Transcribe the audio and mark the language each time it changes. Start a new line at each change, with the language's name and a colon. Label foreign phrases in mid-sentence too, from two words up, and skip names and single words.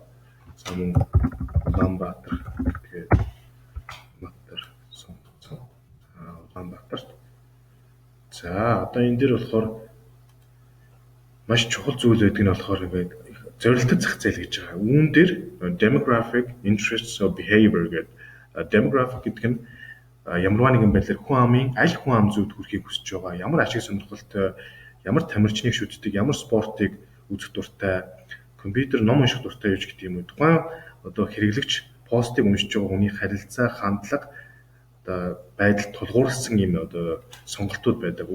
Mongolian: За мөн Улаанбаатар тэгээд Батар сонгоцсон. Улаанбаатарт. За одоо энэ дээр болохоор маш чухал зүйл байдаг нь болохоор ингээд зорилттой зах зээл гэж байгаа. Үүн дээр
English: demographic interests of behavior
Mongolian: гэдэг demographic гэдэг нь ямарваа нэгэн байдлаар хүн амын аль хүн ам зүйд хүрэхийг хүсэж байгаа, ямар ашиг сонирхолтой, ямар тамирчныг шүтдэг, ямар спортыг үзэх дуртай, компьютер ном унших дуртай гэж гэдэг юм уу. Тухайн одоо хэрэглэгч постыг уншиж байгаа хүний харилцаа, хандлага одоо байдал тулгуурласан юм одоо сонголтууд байдаг.